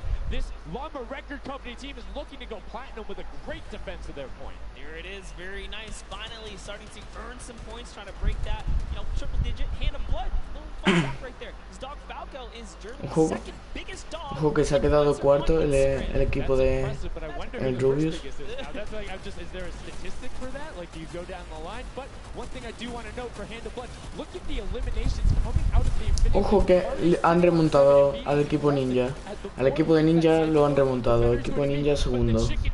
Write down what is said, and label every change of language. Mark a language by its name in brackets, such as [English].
[English] This Llama Record Company team is looking to go platinum with a great defense of their point. Here it is, very nice. Finally starting to earn some points, trying to break that, triple digit. Hand of Blood, little fun fact right there. His dog Falco is Germany's second biggest dog. [Spanish] Ojo que se ha quedado cuarto el equipo de el Rubius. [English] Is there a statistic for that? Like, do you go down the line? But one thing I do want to note for Hand of Blood, look at the eliminations coming out of the Infinity. [Spanish] Ojo que han remontado al equipo Ninja. Al equipo de Ninja lo han remontado. El equipo de Ninja segundo.